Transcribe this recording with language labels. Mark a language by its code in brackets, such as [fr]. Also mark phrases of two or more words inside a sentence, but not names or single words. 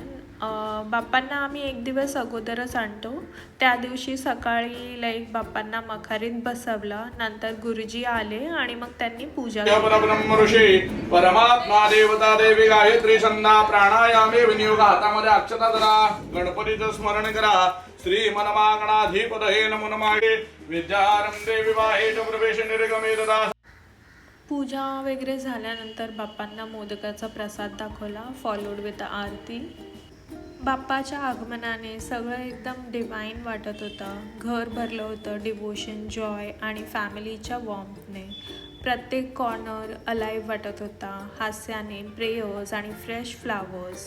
[mr] बाप्पांना आम्ही एक दिवस अगोदरच आणतो. त्या दिवशी सकाळी बाप्पांना मखारीत बसवलं. नंतर गुरुजी आले आणि मग त्यांनी पूजा [sa] ऋषी परमात्मा देवता देवी गायत्री संध्या प्राणायामे विनियोग. [mr] हातामध्ये अक्षता धरा, गणपतीचं स्मरण करा. [sa] श्री मनमागणाधिपतये नमो नमः. विद्यारंभे विवाहे च प्रवेश निर्गमे तदा. [mr] पूजा वगैरे झाल्यानंतर बाप्पांना मोदकाचा प्रसाद दाखवला, [en] followed with [mr] आरती. बाप्पाच्या आगमनाने सगळं एकदम डिवाईन वाटत होतं. घर भरलं होतं [en] devotion, joy [mr] आणि फॅमिलीच्या वॉर्मने. प्रत्येक [en] corner alive [mr] वाटत होता, हास्याने, प्रेयर्स आणि [en] fresh flowers.